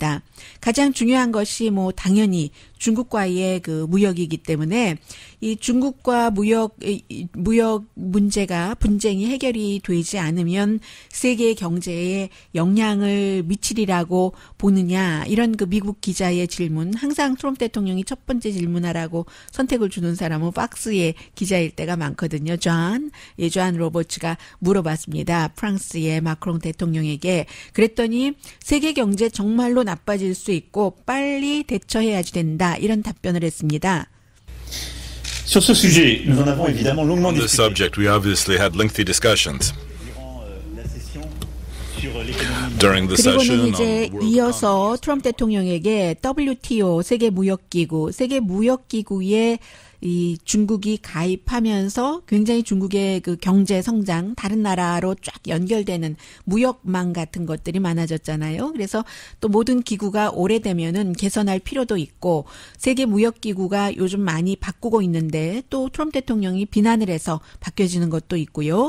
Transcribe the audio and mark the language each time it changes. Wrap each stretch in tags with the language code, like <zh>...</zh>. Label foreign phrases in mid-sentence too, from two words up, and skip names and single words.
<ko>가장 중요한 것이 당연히 중국과의 그 무역이기 때문에 이 중국과 무역 문제가 분쟁이 해결이 되지 않으면 세계 경제에 영향을 미치리라고 보느냐 이런 그 미국 기자의 질문 항상 트럼프 대통령이 첫 번째 질문하라고 선택을 주는 사람은 팍스의 기자일 때가 많거든요. 존 로버츠가 물어봤습니다. 프랑스의 마크롱 대통령에게 그랬더니 세계 경제 정말로 나빠질 수 있고 빨리 대처해야지 된다 이런 답변을 했습니다.</ko> <fr>Sur ce sujet, nous en avons évidemment longuement</fr> <en>On this</en> <fr>discuté.</fr> <en>subject, we obviously had lengthy discussions during the</en> <ko>그리고는</ko> <en>session</en> <ko>이제</ko> <en>on world</en> <ko>이어서 트럼프 대통령에게 WTO 세계무역기구에 이 중국이 가입하면서 굉장히 중국의 그 경제 성장 다른 나라로 쫙 연결되는 무역망 같은 것들이 많아졌잖아요. 그래서 또 모든 기구가 오래되면은 개선할 필요도 있고 세계무역기구가 요즘 많이 바꾸고 있는데 또 트럼프 대통령이 비난을 해서 바뀌어지는 것도 있고요.</ko>